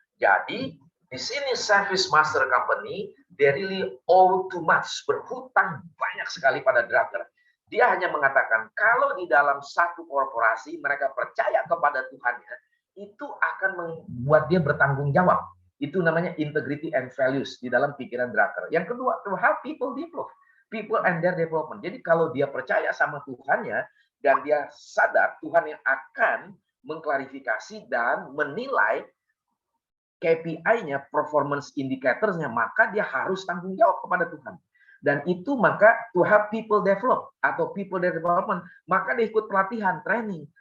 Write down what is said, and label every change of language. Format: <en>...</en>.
<id>Jadi di sini Service Master Company,</id> <en>they really owe too much,</en> <id>berhutang banyak sekali pada Drucker. Dia hanya mengatakan kalau di dalam satu korporasi mereka percaya kepada Tuhannya, itu akan membuat dia bertanggung jawab. Itu namanya</id> <en>integrity and values</en> <id>di dalam pikiran Drucker.</id> <en>Yang kedua, to help people develop, people and their development.</en> <id>Jadi kalau dia percaya sama Tuhannya dan dia sadar Tuhan yang akan mengklarifikasi dan menilai KPI-nya, performance indicators-nya, maka dia harus tanggung jawab kepada Tuhan. Dan itu maka</id> <en>to help people develop</en> <id>atau people development, maka dia ikut pelatihan, training.</id>